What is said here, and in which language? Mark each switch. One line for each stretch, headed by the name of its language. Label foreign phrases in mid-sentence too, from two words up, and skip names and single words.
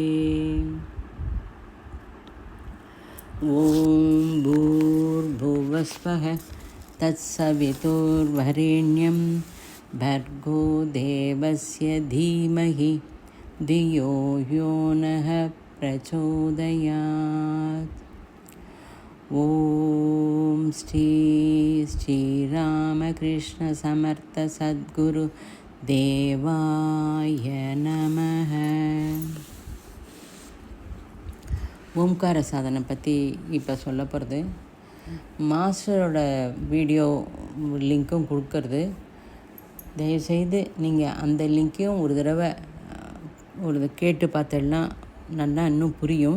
Sanskrit: ॐ भूर्भुवस्वः तत्सवितुर्वरेण्यं भर्गो देवस्य धीमहि धियो यो नः प्रचोदयात्। ॐ श्री श्रीरामकृष्णसमर्थ सद्गुरु देवाय नमः।
Tamil: ஓம்கார சாதனை பற்றி இப்போ சொல்ல போகிறது. மாஸ்டரோட வீடியோ லிங்க்கும் கொடுக்கறது. தயவுசெய்து நீங்கள் அந்த லிங்க்கையும் ஒரு தடவை கேட்டு பார்த்தேன்னா நல்லா இன்னும் புரியும்.